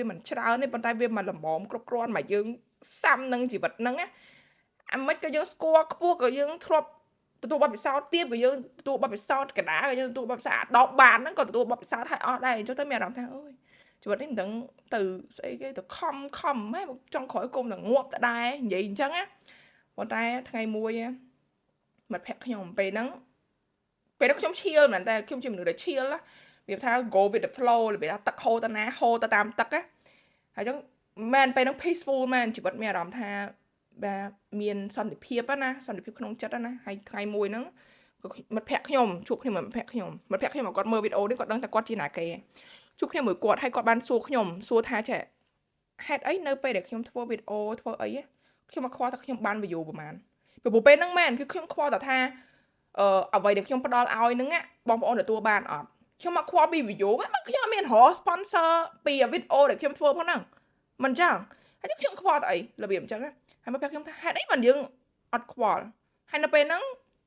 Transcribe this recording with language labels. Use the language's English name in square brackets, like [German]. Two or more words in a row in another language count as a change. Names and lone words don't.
[Khmer] មិនច្រើនទេប៉ុន្តែវាមិនល្មមគ្រប់គ្រាន់មកយើងសាំនឹងជីវិតហ្នឹងណាអាមិនក៏យើងស្គាល់ខ្ពស់ក៏យើងធ្លាប់ទទួលបទពិសោធន៍ទៀតក៏យើងទទួលបទពិសោធន៍កណ្ដាលក៏យើងទទួលបទពិសោធន៍10បានហ្នឹងក៏ទទួលបទពិសោធន៍ឲ្យអស់ដែរអញ្ចឹងទៅមានអារម្មណ៍ថាអូយជីវិត នេះមិនដឹងទៅស្អីគេទៅខំហ៎ចង់ក្រោយគុំទៅងាប់ទៅដែរនិយាយអញ្ចឹងណាប៉ុន្តែថ្ងៃមួយមិត្តភក្តិខ្ញុំពេលហ្នឹងខ្ញុំឈៀលមែនតែខ្ញុំជាមនុស្សដែលឈៀលណាវាថា [English] go with the [Khmer] flow វាថាទឹកហូរទៅណាហូរទៅតាមទឹកណាហើយអញ្ចឹងមែនពេលហ្នឹង peaceful មែនជីវិតមានអារម្មណ៍ថាបាទមានសន្តិភាពណាសន្តិភាពក្នុង ចិត្តណាហើយថ្ងៃមួយហ្នឹងក៏មិត្តភក្តិខ្ញុំជួបគ្នាមិត្តភក្តិខ្ញុំគាត់មើលវីដេអូនេះគាត់ដឹងថាគាត់ជាណាគេ ជួបគ្នាមួយគាត់ហើយគាត់បានសួរខ្ញុំសួរថាចេះហេតុអីនៅពេលដែលខ្ញុំធ្វើវីដេអូធ្វើអីខ្ញុំមកខ្វល់ថាខ្ញុំបាន view ប្រហែលពីពេលហ្នឹងមែនគឺខ្ញុំខ្វល់តែថាអ្វីដែលខ្ញុំផ្ដល់ឲ្យហ្នឹងបងប្អូនទទួលបានអត់ខ្ញុំមកខ្វល់ពី view មកខ្ញុំអត់មានរក sponsor ពីវីដេអូដែលខ្ញុំធ្វើផងហ្នឹងមិនចឹងហើយខ្ញុំខ្វល់តែអីរបៀបអញ្ចឹងហើយមកប្រាប់ខ្ញុំថាហេតុអីមិនយើងអត់ខ្វល់ហើយនៅពេលហ្នឹង